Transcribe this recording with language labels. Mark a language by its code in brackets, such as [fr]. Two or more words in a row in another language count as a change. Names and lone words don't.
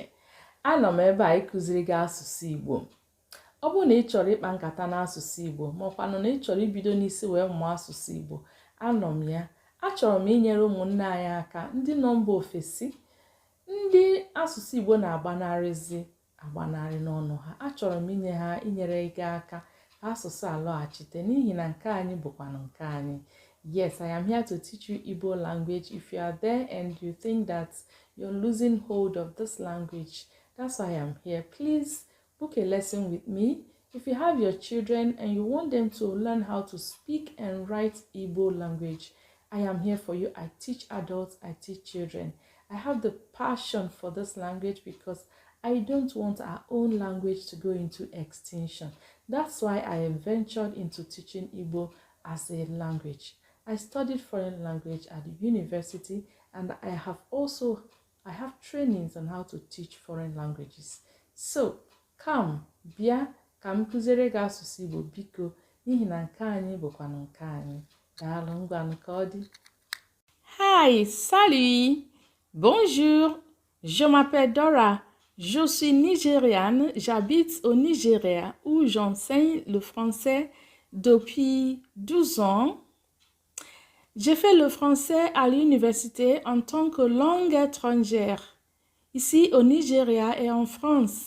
[ig] Anọ m ebe a ịkụziri gị asụsụ Igbo. Ọ bụrụ na ị chọrọ ịkpa nkata n'asụsụ Igbo, ma ọkwanụ na ị chọrọ ibido n'isi wee mụọ asụsụ Igbo, anọ m ya. Achọrọ m inyere ụmụnne anyị aka, ndị nọ mba ofesi, ndị asụsụ Igbo na-agbanarị n'ọnụ ha. Achọrọ m inyere gị aka asụsụ alọghachite, n'ihi na nke anyị bụkwanụ nke anyị. [en] Yes, I am here to teach you Igbo language. If you are there and you think that you're losing hold of this language, that's why I am here. Please book a lesson with me. If you have your children and you want them to learn how to speak and write Igbo language, I am here for you. I teach adults, I teach children. I have the passion for this language because I don't want our own language to go into extinction. That's why I have ventured into teaching Igbo as a language. I studied foreign language at the university, and I have trainings on how to teach foreign languages. So, come, [ig] bịa ka m kụziere gị asụsụ Igbo biko, n'ihi na nke anyị bụkwanụ nke anyị. Daalụ, ngwanụ ka ọ dị. [fr] Hi, salut, bonjour, je m'appelle Dora, je suis nigériane, j'habite au Nigeria où j'enseigne le français depuis 12 ans. J'ai fait le français à l'université en tant que langue étrangère, ici au Nigeria et en France.